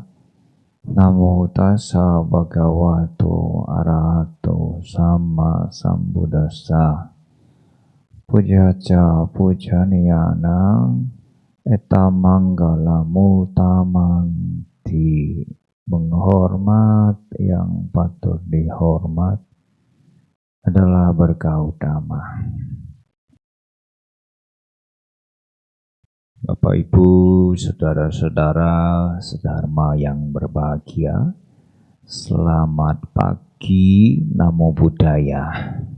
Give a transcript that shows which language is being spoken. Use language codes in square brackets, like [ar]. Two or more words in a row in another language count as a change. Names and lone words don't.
[pi] Namo tassa bhagavato arahato sama sambuddhassa. Pujaca pujaniyana etamanggala mutamangti. [id] Menghormat yang patut dihormat adalah berkah utama. Bapak Ibu, saudara-saudara, sedharma yang berbahagia, selamat pagi, [pi] Namo Buddhaya.